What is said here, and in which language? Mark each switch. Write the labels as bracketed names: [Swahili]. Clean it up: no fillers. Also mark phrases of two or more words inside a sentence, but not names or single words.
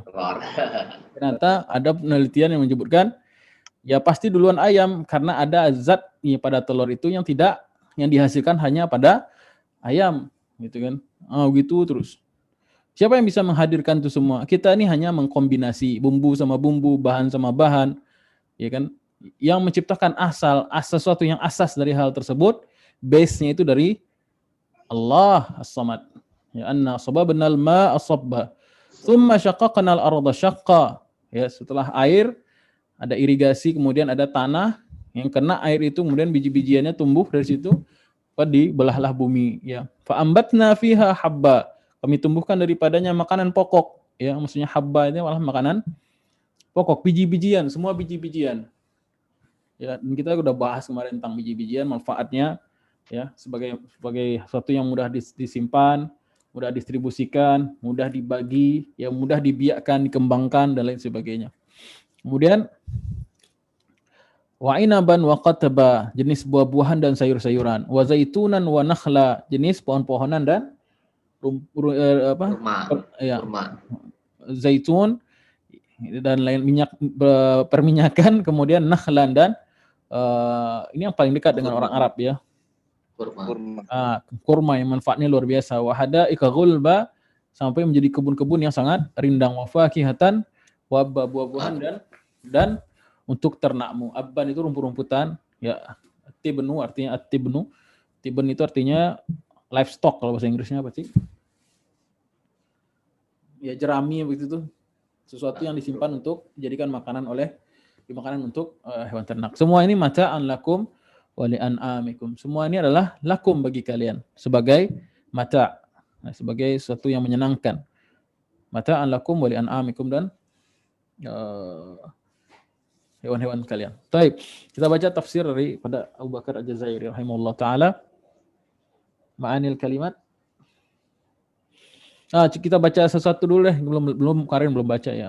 [Indonesian] Ternyata ada penelitian yang menyebutkan ya pasti duluan ayam karena ada zat pada telur itu yang dihasilkan hanya pada ayam gitu kan. Gitu terus. Siapa yang bisa menghadirkan itu semua? Kita ini hanya mengkombinasi bumbu sama bumbu, bahan sama bahan, ya kan? Yang menciptakan sesuatu yang asas dari hal tersebut, base-nya itu dari Allah As-Samad. [Arabic] Ya, أنا صببنا الماء صبا ثم شققنا الأرض شقا. [Indonesian] Ya, setelah air ada irigasi, kemudian ada tanah yang kena air itu, kemudian biji-bijiannya tumbuh dari situ, dibelahlah bumi, ya. [Arabic] فأنبتنا فيها حبا, [Indonesian] kami tumbuhkan daripadanya makanan pokok, ya, maksudnya habba itu malah makanan pokok, biji-bijian, semua biji-bijian. Ya, dan kita sudah bahas kemarin tentang biji-bijian, manfaatnya, ya, sebagai sesuatu yang mudah disimpan, mudah distribusikan, mudah dibagi, ya, mudah dibiakkan, dikembangkan dan lain sebagainya. Kemudian [Arabic] وعنبا وقضبا, [Indonesian] jenis buah-buahan dan sayur-sayuran, [Arabic] وزيتونا ونخلا, [Indonesian] jenis pohon-pohonan dan kurma. Zaitun dan lain minyak perminyakan, kemudian nakhlan dan ini yang paling dekat dengan orang Arab, ya. Kurma yang manfaatnya luar biasa. [Arabic] وحدائق غلبا, [Indonesian] sampai menjadi kebun-kebun yang sangat rindang. [Arabic] وفاكهة, [Indonesian] wa buah-buahan dan untuk ternakmu. Abban itu rumput-rumputan, ya. Tibnu artinya at-tibnu. Tiben itu artinya livestock, kalau bahasa Inggrisnya apa sih? Ya, jerami begitu tuh. Sesuatu yang disimpan untuk dijadikan makanan untuk hewan ternak. Semua ini [Arabic] متاعا لكم ولأنعامكم. [Indonesian] Semua ini adalah lakum bagi kalian, sebagai mata', sebagai sesuatu yang menyenangkan. [Arabic] متاعا لكم ولأنعامكم, [Indonesian] dan hewan-hewan kalian. Baik, kita baca tafsir daripada Abu Bakar Al-Jazairi [Arabic] رحمه الله تعالى. معاني الكلمات. [Indonesian] Kita baca sesuatu dulu deh, belum Karin belum baca, ya.